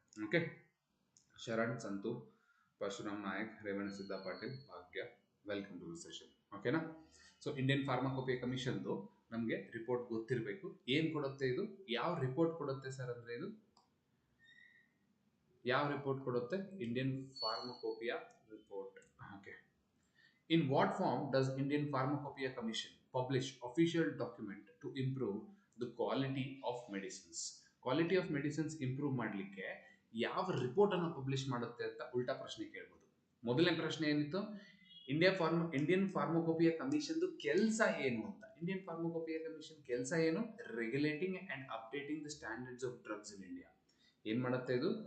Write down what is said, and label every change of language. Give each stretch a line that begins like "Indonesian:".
English: Okay, Sharan, Santu, Parashuram Nayak, Revana Siddha Patil, Bhagya, welcome to the session. ಓಕೆನಾ?
Kannada: So Indian pharmacopoeia ಕಮಿಷನ್ದು ನಮಗೆ ರಿಪೋರ್ಟ್ ಗೊತ್ತಿರಬೇಕು. ಏನ್ ಕೊಡುತ್ತೆ ಇದು? ಯಾವ ರಿಪೋರ್ಟ್ ಕೊಡುತ್ತೆ ಸರ್ ಅಂದ್ರೆ ಇದು ಯಾವ ರಿಪೋರ್ಟ್ ಕೊಡುತ್ತೆ? Indian pharmacopoeia report.
English: Okay, in what form does Indian Pharmacopoeia Commission publish official document to improve the quality of medicines? Quality of medicines improve
Kannada: ಮಾಡಲಿಕ್ಕೆ ಯಾವ ರಿಪೋರ್ಟ್ ಅನ್ನು ಪಬ್ಲಿಷ್ ಮಾಡುತ್ತೆ ಅಂತ ಉಲ್ಟಾ ಪ್ರಶ್ನೆ ಕೇಳ್ಬೋದು. ಮೊದಲನೇ ಪ್ರಶ್ನೆ ಏನಿತ್ತು? ಇಂಡಿಯನ್ ಫಾರ್ಮಕೋಪಿಯಾ ಕಮಿಷನ್ ಕೆಲಸ ಏನು ಅಂತ.
English: Indian Pharmacopoeia commission
Kannada: ಕೆಲಸ ಏನು?
English: Regulating and updating the standards of drugs in India.
Kannada: ಏನ್ ಮಾಡುತ್ತೆ ಇದು?